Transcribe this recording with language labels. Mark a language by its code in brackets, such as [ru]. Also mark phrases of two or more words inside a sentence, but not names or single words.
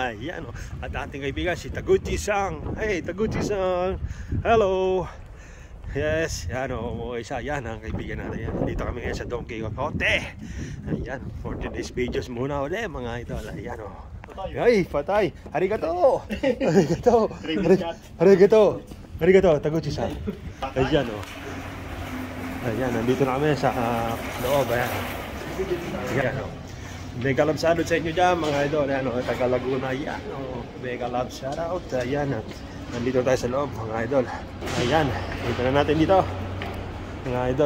[tl] Ayan, at ating kaibigan si Taguchi-san. [en] Hey, Taguchi-san. Hello. [tl] Yes, yan o, isa yan ang kaibigan natin yan. Dito kami ngayon sa Don Quixote. Ayan, [en] for today's videos [tl] muna ulit mga idol. Ayan o. Ay, patay. [ja] Arigato. Arigato. Arigato. Arigato, Taguchi-san. [tl] Ayan o. Ayan, nandito na kami sa loob. Ayan. Ayan o. [en] Mega love salute [tl] sa inyo dyan mga idol. Ayan o, Taga Laguna. Ayan o. [en] Mega love shoutout. [tl] Ayan o. Nandito tayo sa loob mga idol. Ayan, dito na natin dito mga idol.